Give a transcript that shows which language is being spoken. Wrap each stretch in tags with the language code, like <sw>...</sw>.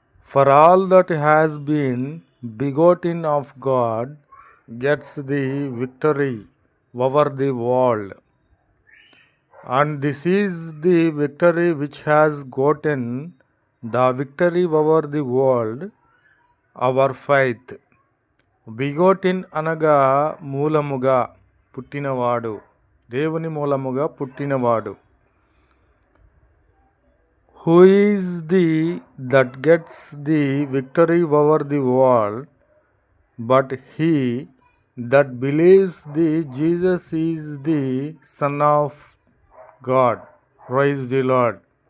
<en>For all that has been begotten of God gets the victory over the world. And this is the victory which has gotten the victory over the world, our faith.</en> <te>బిగోటిన్ అనగా మూలముగా పుట్టినవాడు, దేవుని మూలముగా పుట్టినవాడు.</te> <en>Who is that gets the victory over the world, but he that believes Jesus is the Son of God. Praise the Lord.</en>